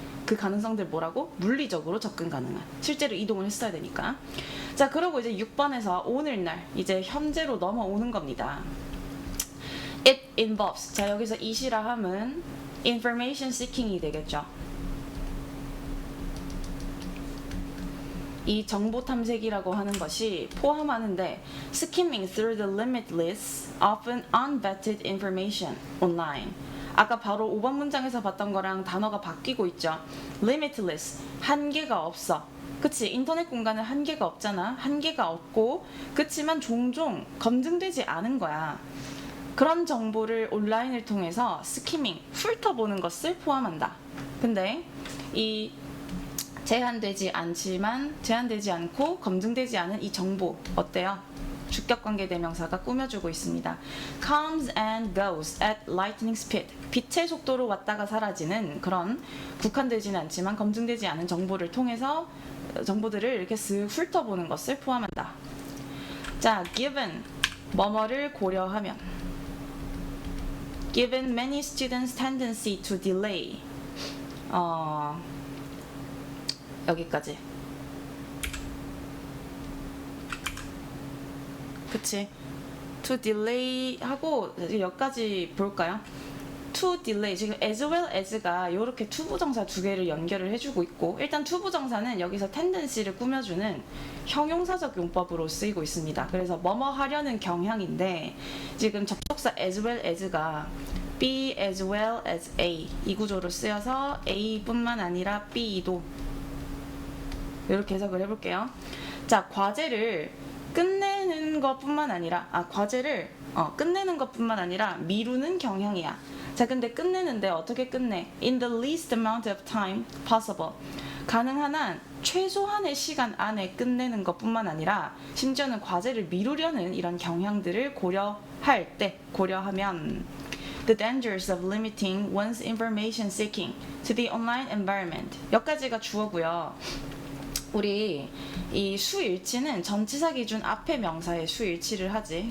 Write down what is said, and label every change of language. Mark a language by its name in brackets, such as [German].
[Korean] 그 가능성들 뭐라고? 물리적으로 접근 가능한. 실제로 이동을 했어야 되니까. 자, 그러고 이제 6번에서 오늘날, 이제 현재로 넘어오는 겁니다. [English] It involves. [Korean] 자, 여기서 it이라 함은 information seeking이 되겠죠. 이 정보 탐색이라고 하는 것이 포함하는데 [English] skimming through the limitless, often unvetted information online. [Korean] 아까 바로 5번 문장에서 봤던 거랑 단어가 바뀌고 있죠. limitless, 한계가 없어. 그치, 인터넷 공간은 한계가 없잖아. 한계가 없고, 그치만 종종 검증되지 않은 거야. 그런 정보를 온라인을 통해서 스키밍, 훑어보는 것을 포함한다. 근데 이 제한되지 않고 검증되지 않은 이 정보 어때요? 주격관계 대명사가 꾸며주고 있습니다. [English] Comes and goes at lightning speed. [Korean] 빛의 속도로 왔다가 사라지는 그런 국한되지는 않지만 검증되지 않은 정보를 통해서 정보들을 이렇게 쓱 훑어보는 것을 포함한다. [English] 자, given [Korean] 뭐뭐를 고려하면, [English] given many students' tendency to delay. [Korean] 여기까지. 그치? to delay 하고 여기까지 볼까요? to delay, 지금 as well as가 이렇게 투부정사 두 개를 연결을 해주고 있고, 일단 투부정사는 여기서 tendency를 꾸며주는 형용사적 용법으로 쓰이고 있습니다. 그래서 뭐뭐 하려는 경향인데, 지금 접속사 as well as가 be as well as A 이 구조로 쓰여서 A뿐만 아니라 B도 이렇게 해석을 해볼게요. 자, 과제를 끝내는 것뿐만 아니라 끝내는 것뿐만 아니라 미루는 경향이야. 자, 근데 끝내는데 어떻게 끝내? [English] In the least amount of time possible. [Korean] 가능한 한 최소한의 시간 안에 끝내는 것뿐만 아니라 심지어는 과제를 미루려는 이런 경향들을 고려하면 [English] The dangers of limiting one's information seeking to the online environment. [Korean] 여기까지가 주어고요. 우리 이 수일치는 전치사 기준 앞에 명사의 수일치를 하지.